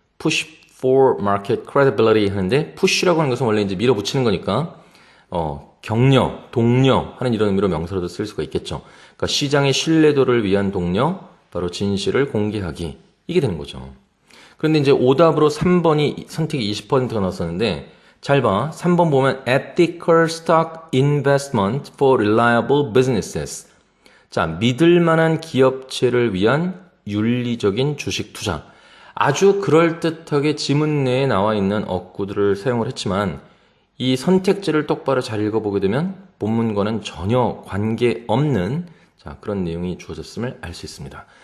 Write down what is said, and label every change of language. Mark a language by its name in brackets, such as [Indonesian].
[English] push for market credibility [Korean] 하는데 push라고 하는 것은 원래 이제 밀어붙이는 거니까 격려, 독려 하는 이런 의미로 명사로도 쓸 수가 있겠죠. 그러니까 시장의 신뢰도를 위한 독려, 바로 진실을 공개하기. 이게 되는 거죠. 그런데 이제 오답으로 3번이 선택이 20%가 나왔었는데 잘 봐. 3번 보면 [English] ethical stock investment for reliable businesses. [Korean] 자, 믿을 만한 기업체를 위한 윤리적인 주식 투자. 아주 그럴듯하게 지문 내에 나와 있는 어구들을 사용을 했지만 이 선택지를 똑바로 잘 읽어보게 되면 본문과는 전혀 관계없는 그런 내용이 주어졌음을 알 수 있습니다.